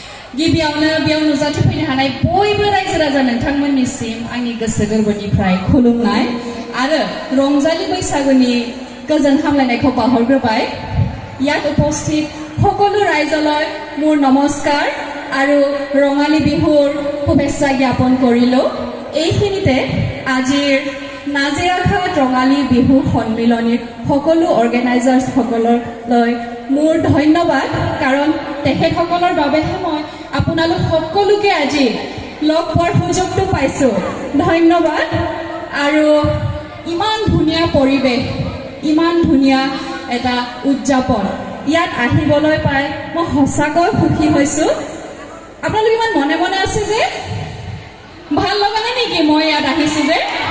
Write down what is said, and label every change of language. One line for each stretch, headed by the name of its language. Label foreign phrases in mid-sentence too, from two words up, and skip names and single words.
Bodo: गिबियावनो बेयाव नुजाथिफैनो हानाय बयबो रायजो राजा नोंथांमोननिसिम आंनि गोसो गोरबोनिफ्राय खुलुमनाय आरो रंजालि बैसागुनि गोजोन हामलायनायखौ बावहरग्रोबाय
Assamese: ইয়াত উপস্থিত সকলো ৰাইজলৈ মোৰ নমস্কাৰ আৰু ৰঙালী বিহুৰ শুভেচ্ছা জ্ঞাপন কৰিলো এইখিনিতে আজিৰ নাজিৰাঘাট ৰঙালী বিহু সন্মিলনীৰ সকলো অৰ্গেনাইজাৰ্ছ সকললৈ মোৰ ধন্যবাদ কাৰণ তেখেতসকলৰ বাবেহে মই আপোনালোক সকলোকে আজি লগ পোৱাৰ সুযোগটো পাইছোঁ ধন্যবাদ আৰু ইমান ধুনীয়া পৰিৱেশ ইমান ধুনীয়া এটা উদযাপন ইয়াত আহিবলৈ পাই মই সঁচাকৈ সুখী হৈছোঁ আপোনালোক ইমান মনে মনে আছে যে ভাল লগা নাই নেকি মই ইয়াত আহিছোঁ যে